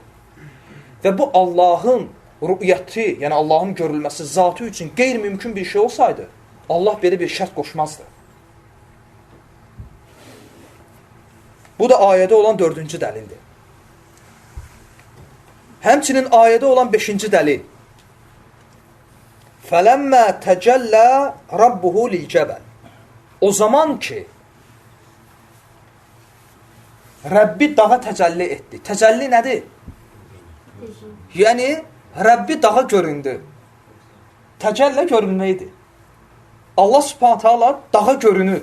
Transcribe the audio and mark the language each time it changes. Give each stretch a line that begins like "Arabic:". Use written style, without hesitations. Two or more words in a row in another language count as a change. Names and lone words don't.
Azerbaijani: Və bu Allahın rü'yəti, yəni Allahın görülməsi zatı üçün qeyri-mümkün bir şey olsaydı, Allah belə bir şərt qoşmazdı. Bu da ayədə olan dördüncü dəlildir. Həmçinin ayədə olan beşinci dəlil.
Arabic: فَلَمَّا تَجَلَّى رَبُّهُ لِلْجَبَلِ
Azerbaijani: O zaman ki, Rəbbi dağa təcəlli etdi. Təcəlli nədir? Yəni, Rəbbi dağa göründü. Təcəllə görünməkdir. Allah
Arabic: سبحانه تعالى
Azerbaijani: dağa görünür.